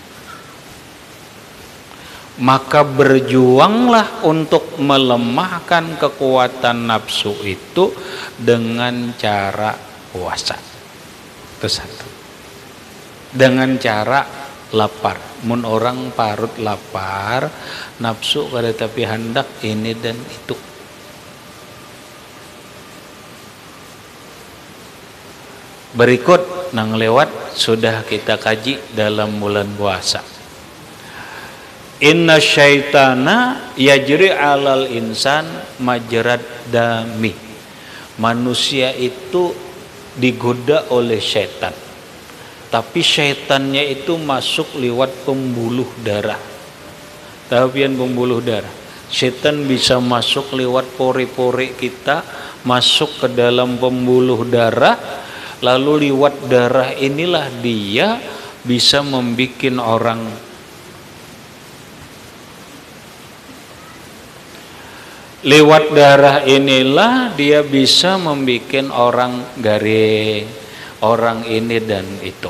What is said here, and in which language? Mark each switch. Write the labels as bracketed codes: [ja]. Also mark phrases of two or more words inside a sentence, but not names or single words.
[id] Maka berjuanglah untuk melemahkan kekuatan nafsu itu dengan cara puasa. Itu satu. Dengan cara lapar. [bjn] Mun orang parut lapar, nafsu kada tapi hendak ini dan itu. Berikut nang lewat sudah kita kaji dalam bulan puasa. [ar] إن الشيطان يجري على الإنسان مجرى الدم. [id] Manusia itu digoda oleh syaitan. Tapi syaitannya itu masuk lewat pembuluh darah. Tahupian pembuluh darah. Syaitan bisa masuk lewat pori-pori kita, masuk ke dalam pembuluh darah, lalu lewat darah inilah dia bisa membuat orang lewat darah inilah dia bisa membuat orang garing, orang ini dan itu.